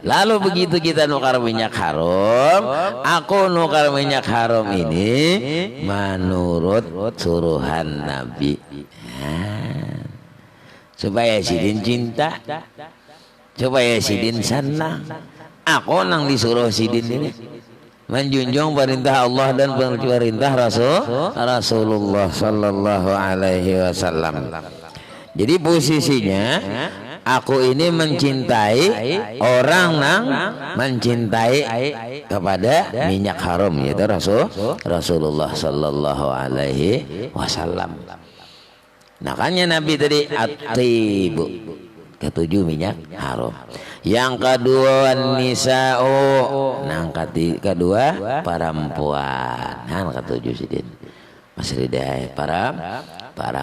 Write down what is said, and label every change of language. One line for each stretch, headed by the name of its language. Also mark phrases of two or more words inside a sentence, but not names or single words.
Banjar: Lalu begitu kita nukar minyak haram, aku nukar minyak haram ini menurut suruhan Nabi. Supaya sidin cinta, supaya sidin senang. Aku nang disuruh sidin ini menjunjung perintah Allah dan perintah Rasulullah
Arabic: صلى الله عليه وسلم.
Banjar: Jadi posisinya aku ini mencintai orang nang mencintai kepada minyak haram, yaitu Rasulullah
Arabic: صلى الله عليه وسلم.
Banjar: Makanya Nabi tadi at-tibu, ketujuh minyak haram. Yang kedua nisa'u, nang kedua perempuan. Nah, ketujuh sidin. Mas Ridai perempuan.